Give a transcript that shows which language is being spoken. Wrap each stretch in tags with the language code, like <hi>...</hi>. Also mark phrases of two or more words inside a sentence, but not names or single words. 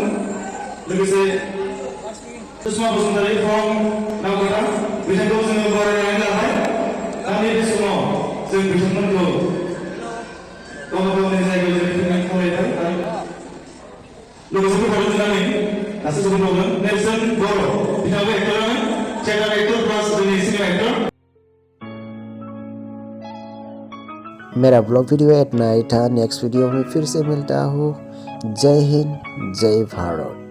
<brx>लोगोसे सुषमा बसुमतारी फ्रम नावकाटा बिथांखौ जोङो बरायनानै लाबाय। दा नैबे समाव जों बिथांमोनखौ गावबा गावनि जायगायाव जिरायफैनानै खावलायबाय आरो लोगोसे फैफानो होननानै दासो सफैबावदों नेरसोन बर' बिथाङाबो एक्टरानो</brx> <en>theatre actor plus</en> <brx>जोंनि</brx> <en>cinema actor.</en> <hi>मेरा</hi> <en>vlog video</en> <hi>इतना ही था।</hi> <en>next video</en> <hi>में फिर से मिलता हूँ। जय हिंद, जय भारत।</hi>